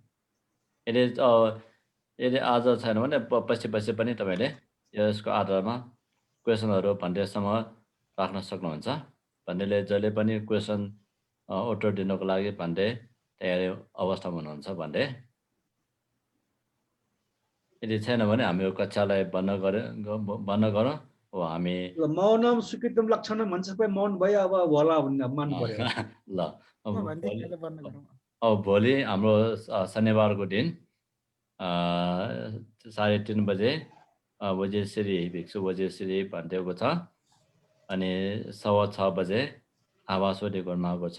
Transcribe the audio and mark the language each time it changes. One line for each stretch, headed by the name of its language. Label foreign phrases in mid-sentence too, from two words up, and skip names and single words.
Nepali: यदि आज छैन भने पछि पनि तपाईँले यसको आधारमा क्वेसनहरू भन्डेसम्म राख्न सक्नुहुन्छ। भन्डेले जहिले पनि क्वेसन उत्तर दिनको लागि भन्डे तयारी अवस्थामा हुनुहुन्छ। भन्डे यदि छैन भने हामी यो कक्षालाई बन्द गरौँ। हामी
Sanskrit: मौनम स्वीकृतम लक्षणम
Nepali: भन्छ, सबै मौन भयो अब होला भन्ने मान्नु पर्यो। ल अब भोलि हाम्रो शनिबारको दिन 3:30 बजे वज्रश्री भिक्षु वज्रश्री भन्टेको छ। अनि 6:15 बजे आवासोडी गुरुमाको छ।